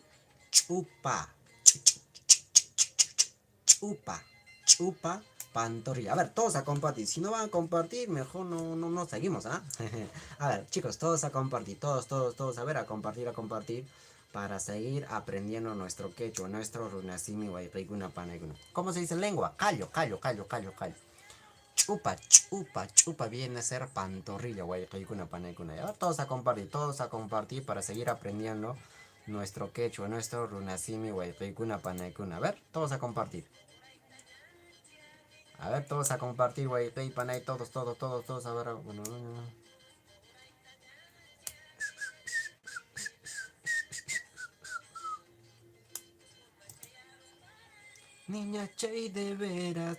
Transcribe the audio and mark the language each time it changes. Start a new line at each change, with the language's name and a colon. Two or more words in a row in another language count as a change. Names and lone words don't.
Quechua: Chupa, chupa, chupa, pantorrilla.
Spanish: A ver, todos a compartir. Si no van a compartir, mejor no seguimos, ¿ah? A ver, chicos, todos a compartir. Todos, a ver, a compartir. Para seguir aprendiendo nuestro quechua, nuestro runasimi,
Quechua: guayqaykuna, panaykuna.
Spanish: ¿Cómo se dice lengua?
Quechua: Callo, callo, callo, callo, callo.
Spanish: Chupa, chupa, chupa viene a ser pantorrilla,
Quechua: guayqaykuna, panaykuna.
Spanish: A ver, todos a compartir para seguir aprendiendo nuestro quechua, nuestro runasimi,
Quechua: guayqaykuna, panaykuna.
Spanish: A ver, todos a compartir. A ver, todos a compartir, güey. Panay, todos. A ver, bueno. Niña Chay de veras.